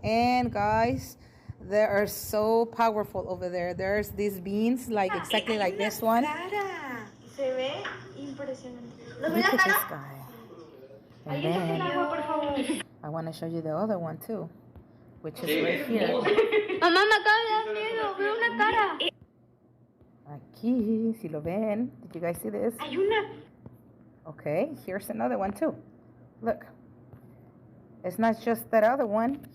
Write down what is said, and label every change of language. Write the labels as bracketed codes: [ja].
[en] And guys, they are so powerful over there. There's these beans, like exactly like this one. [es] Se ve impresionante. [en] Look at this guy. And then I want to show you the other one too, which is right here. [es] Mamá, me acaba de dar miedo, veo una cara. Aquí, si lo ven. [en] Did you guys see this? [es] Hay una. [en] Okay, here's another one too. Look. It's not just that other one.